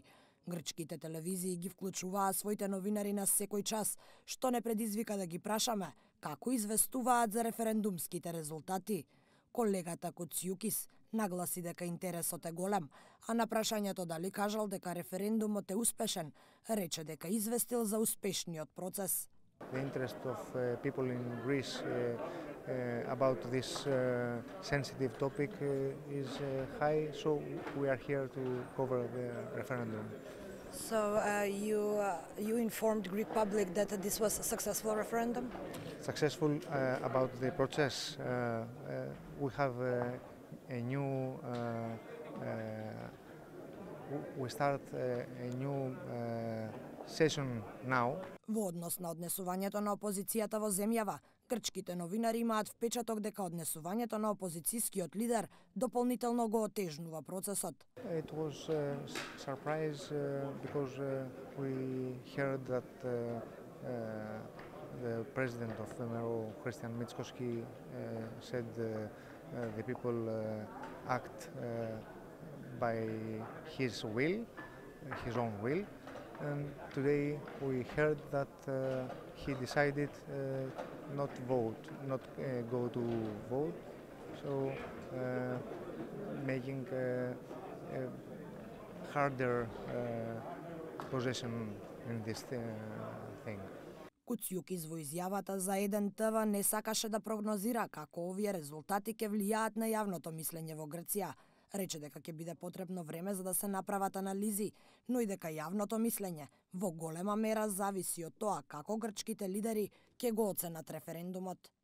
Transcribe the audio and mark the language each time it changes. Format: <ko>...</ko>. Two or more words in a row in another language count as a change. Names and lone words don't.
<mk>Грчките телевизии ги вклучуваа своите новинари на секој час, што не предизвика да ги прашаме како известуваат за референдумските резултати. Колегата Коцијукис нагласи дека интересот е голем, а на прашањето дали кажал дека референдумот е успешен, рече дека известил за успешниот процес.</mk> <en>The interest of people in Greece about this sensitive topic is high, so we are here to cover the referendum. So you informed Greek public that this was a successful referendum? Successful about the process. We have a new we start a new session now.</en> <mk>Во однос на однесувањето на опозицијата во земјава, грчките новинари имаат впечаток дека однесувањето на опозицијскиот лидер дополнително го отежнува процесот.</mk> <en>It was a surprise because we heard that the president of VMRO, Christian Mitskoski, said the people act by his will, his own will. And today we heard that he decided not go to vote, so making a harder possession in this thing.</en> <mk>Куцијукис во изјавата за 1TV не сакаше да прогнозира како овие резултати ќе влијаат на јавното мислење во Грција. Рече дека ќе биде потребно време за да се направат анализи, но и дека јавното мислење во голема мера зависи од тоа како грчките лидери ќе го оценат референдумот.</mk>